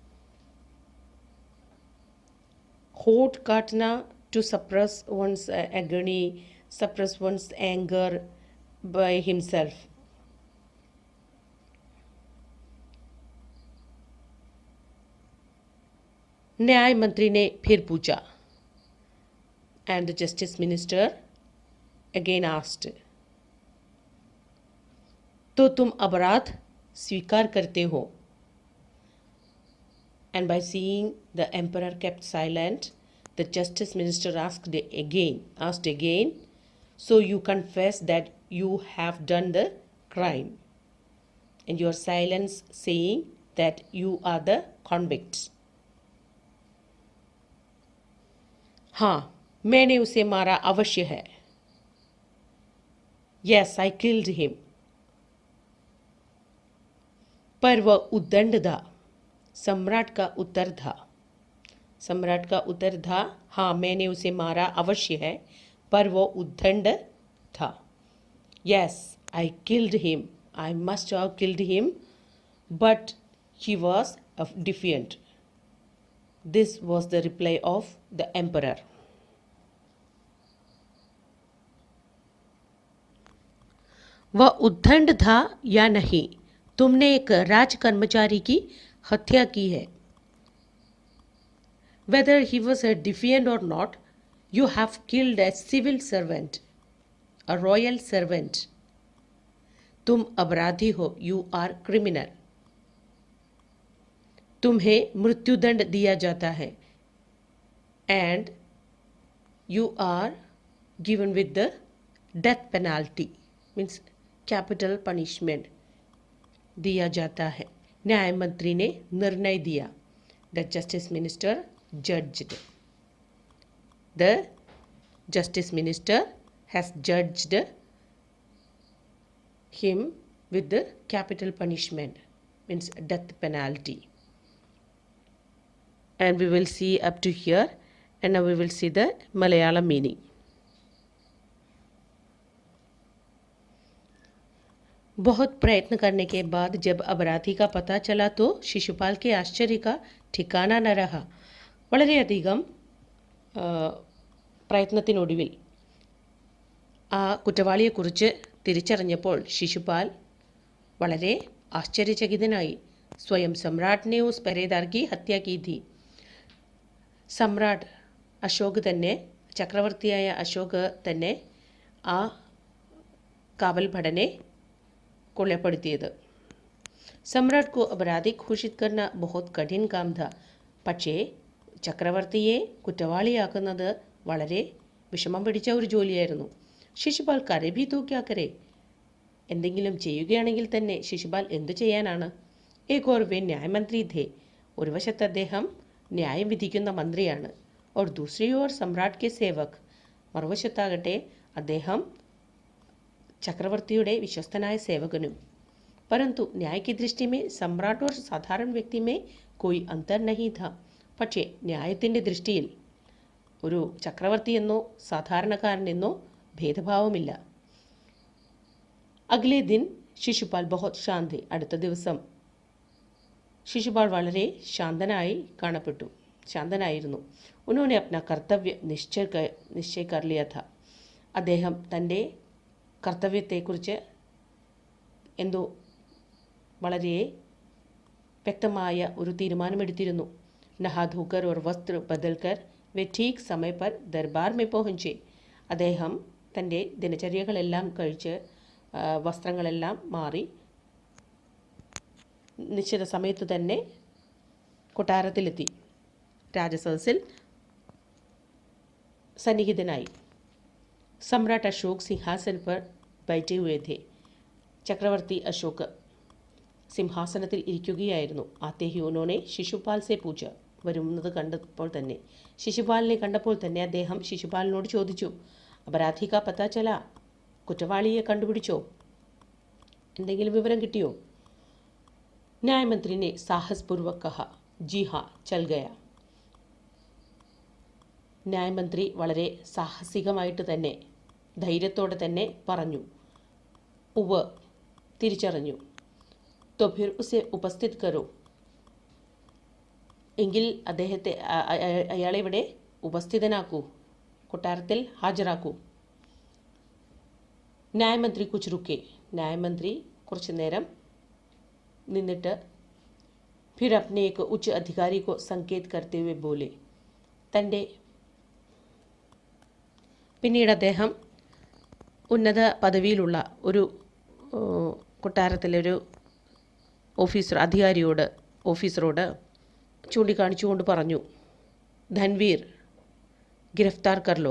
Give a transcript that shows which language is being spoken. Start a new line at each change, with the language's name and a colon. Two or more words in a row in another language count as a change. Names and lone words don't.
Hindi: होठ काटना,
English: to suppress one's agony, suppress one's anger by himself.
Hindi: न्याय मंत्री ने फिर पूछा.
English: And the justice minister again asked.
Hindi: तो तुम अपराध स्वीकार करते हो?
English: And by seeing the emperor kept silent, the justice minister asked again, so you confess that you have done the crime, and your silence saying that you are the convicts.
Hindi: हाँ, मैंने उसे मारा अवश्य है. Yes, I killed him. पर वह उद्दंड था. सम्राट का उत्तर था, हाँ मैंने उसे मारा अवश्य है, पर वो उद्दंड था.
English: Yes, I killed him. I must have killed him, but he was defiant. This was the reply of the emperor.
Hindi: वह उद्दंड था या नहीं? तुमने एक राज कर्मचारी की हत्या की है.
English: Whether he was a defiant or not, you have killed a civil servant, a royal servant.
Hindi: तुम अपराधी हो.
English: You are criminal.
Hindi: तुम्हें मृत्युदंड दिया जाता है.
English: And you are given with the death penalty, means capital punishment
Hindi: दिया जाता है. न्याय मंत्री ने निर्णय दिया.
English: The justice minister judged. The justice minister has judged him with the capital punishment, means death penalty. And we will see up to here, and now we will see the Malayalam meaning.
Hindi: बहुत प्रयत्न करने के बाद जब अपराधी का पता चला तो शिशुपाल के आश्चर्य का ठिकाना न रहा.
Malayalam: വളരെയധികം പ്രയത്നത്തിനൊടുവിൽ ആ കുറ്റവാളിയെക്കുറിച്ച് തിരിച്ചറിഞ്ഞപ്പോൾ शिशुपाल വളരെ आश्चर्यचकितनाई.
Hindi: स्वयं सम्राट ने उस पहरेदार की हत्या की थी.
Malayalam: सम्राट अशोक തന്നെ, ചക്രവർത്തിയായ അശോക് തന്നെ ആ കാവൽ ഭടനെ കൊലപ്പെടുത്തിയത്.
Hindi: सम्राट को अपराधी घोषित करना बहुत कठिन काम था.
Malayalam: പക്ഷേ ചക്രവർത്തിയെ കുറ്റവാളിയാക്കുന്നത് വളരെ വിഷമം പിടിച്ച ഒരു ജോലിയായിരുന്നു.
Hindi: शिशुपाल करे भी तो क्या करे?
Malayalam: എന്തെങ്കിലും ചെയ്യുകയാണെങ്കിൽ തന്നെ ശിശുപാൽ എന്തു ചെയ്യാനാണ്?
Hindi: एक ओर वे न्यायमंत्री थे.
Malayalam: ഒരു വശത്ത് അദ്ദേഹം ന്യായം വിധിക്കുന്ന മന്ത്രിയാണ്.
Hindi: और दूसरी ओर सम्राट के सेवक.
Malayalam: മറുവശത്താകട്ടെ അദ്ദേഹം ചക്രവർത്തിയുടെ വിശ്വസ്തനായ സേവകനും.
Hindi: परंतु न्याय की दृष्टि में सम्राट और साधारण व्यक्ति में कोई अंतर नहीं था.
Malayalam: പക്ഷേ ന്യായത്തിൻ്റെ ദൃഷ്ടിയിൽ ഒരു ചക്രവർത്തിയെന്നോ സാധാരണക്കാരനെന്നോ ഭേദഭാവമില്ല.
Hindi: अगले दिन शिशुपाल बहुत शांत थे.
Malayalam: അടുത്ത ദിവസം शिशुपाल വളരെ ശാന്തനായിരുന്നു.
Hindi: उन्होंने अपना कर्तव्य निश्चय कर लिया था.
Malayalam: അദ്ദേഹം തൻ്റെ കർത്തവ്യത്തെക്കുറിച്ച് എന്തോ വളരെ വ്യക്തമായ ഒരു തീരുമാനമെടുത്തിരുന്നു.
Hindi: नहा धोकर और वस्त्र बदलकर वे ठीक समय पर दरबार में पहुंचे.
Malayalam: അദ്ദേഹം തൻ്റെ ദിനചര്യകളെല്ലാം കഴിച്ച് വസ്ത്രങ്ങളെല്ലാം മാറി നിശ്ചിത സമയത്ത് തന്നെ കൊട്ടാരത്തിലെത്തി. രാജസദസ്സിൽ സന്നിഹിതനായി.
Hindi: सम्राट अशोक सिंहासन पर बैठे हुए थे.
Malayalam: चक्रवर्ती अशोक സിംഹാസനത്തിൽ ഇരിക്കുകയായിരുന്നു.
Hindi: आते ही ഉन्होंने शिशुपाल से पूछा.
Malayalam: വരുന്നത് കണ്ടപ്പോൾ തന്നെ, ശിശുപാലിനെ കണ്ടപ്പോൾ തന്നെ അദ്ദേഹം ശിശുപാലിനോട് ചോദിച്ചു,
Hindi: अपराधी का पता चला?
Malayalam: കുറ്റവാളിയെ കണ്ടുപിടിച്ചോ? എന്തെങ്കിലും വിവരം കിട്ടിയോ?
Hindi: ന്യായമന്ത്രി ने साहसपूर्वक कहा, जी हाँ चल गया.
Malayalam: ന്യായമന്ത്രി വളരെ സാഹസികമായിട്ട് തന്നെ ധൈര്യത്തോടെ തന്നെ പറഞ്ഞു, ഉവ്വ് തിരിച്ചറിഞ്ഞു.
Hindi: तो फिर उसे उपस्थित करो.
Malayalam: എങ്കിൽ അദ്ദേഹത്തെ അയാളെ ഇവിടെ ഉപസ്ഥിതനാക്കൂ, കൊട്ടാരത്തിൽ ഹാജരാക്കൂ.
Hindi: न्यायमंत्री कुछ रुके.
Malayalam: ന്യായമന്ത്രി കുറച്ചു നേരം നിന്നിട്ട്
Hindi: फिर अपने एक उच्च अधिकारी को संकेत करते हुए बोले.
Malayalam: പിന്നീട് അദ്ദേഹം ഉന്നത പദവിയിലുള്ള ഒരു കൊട്ടാരത്തിലെ ഒരു ഓഫീസറോട് ചൂണ്ടിക്കാണിച്ചുകൊണ്ട് പറഞ്ഞു, ധൻവീർ
Hindi: गिरफ्तार कर लो.